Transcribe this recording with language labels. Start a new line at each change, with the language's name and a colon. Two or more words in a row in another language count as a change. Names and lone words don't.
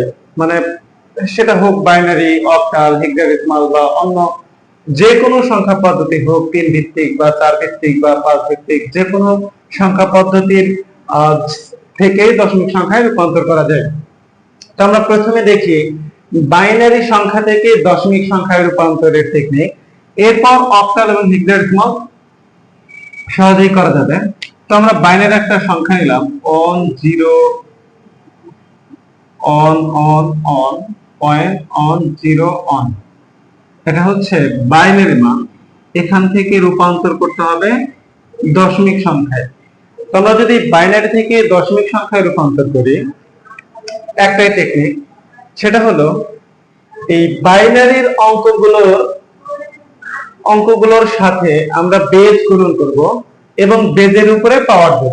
Bangla: মানে সেটা হোক বাইনারি, অক্টাল, হেক্সাডেসিমাল বা অন্য যে কোনো সংখ্যা পদ্ধতি হোক, 3 ভিত্তিক বা 4 ভিত্তিক বা 5 ভিত্তিক, যে কোনো সংখ্যা পদ্ধতির থেকেই দশমিক সংখ্যায় রূপান্তর করা যায়। তো আমরা প্রথমে দেখি বাইনারি সংখ্যা থেকে দশমিক সংখ্যায় রূপান্তরের টেকনিক, এরপর অক্টাল এবং হেক্সাডেসিমাল সহজেই করা যাবে।
English: তো আমরা বাইনারি একটা সংখ্যা নিলাম, 1 0 on on on point on 0 on,
Bangla: এটা হচ্ছে বাইনারি মান। এখান থেকে রূপান্তর করতে হবে দশমিক সংখ্যায়। তো আমরা যদি বাইনারি থেকে দশমিক সংখ্যায় রূপান্তর করি, একটাই টেকনিক, সেটা হলো এই বাইনারির অঙ্কগুলোর সাথে আমরা বেজ গুণন করব এবং বেজের উপরে পাওয়ার দেব।